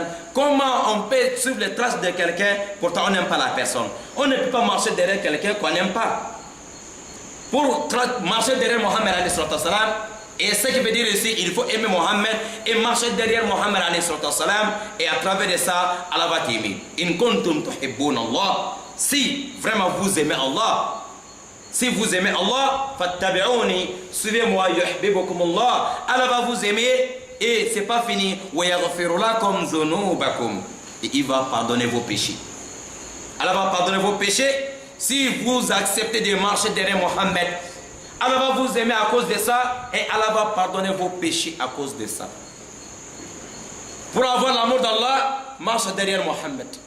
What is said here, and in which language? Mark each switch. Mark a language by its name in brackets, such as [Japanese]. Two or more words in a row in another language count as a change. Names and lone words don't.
[French] Comment on peut suivre les traces de quelqu'un, pourtant on n'aime pas la personne. On ne peut pas marcher derrière quelqu'un qu'on n'aime pas. Pour marcher derrière Mohammed [Arabic] عليه وسلم, [French] et ce qui veut dire ici, il faut aimer Mohammed et marcher derrière Mohammed [Arabic] عليه وسلم, [French] et à travers de ça, Allah va t'aimer. [Arabic] إن كنتم تحبون الله. [French] Si vraiment vous aimez Allah, si vous aimez Allah, fattabi'uni, suivez-moi, yuhibbukumullah. Allah va vous aimer et c'est pas fini. [Arabic] ويغفر لكم ذنوبكم. [French] Et il va pardonner vos péchés. Allah va pardonner vos péchés si vous acceptez de marcher derrière Mohammed. Allah va vous aimer à cause de ça et Allah va pardonner vos péchés à cause de ça. Pour avoir l'amour d'Allah, marche derrière Mohammed.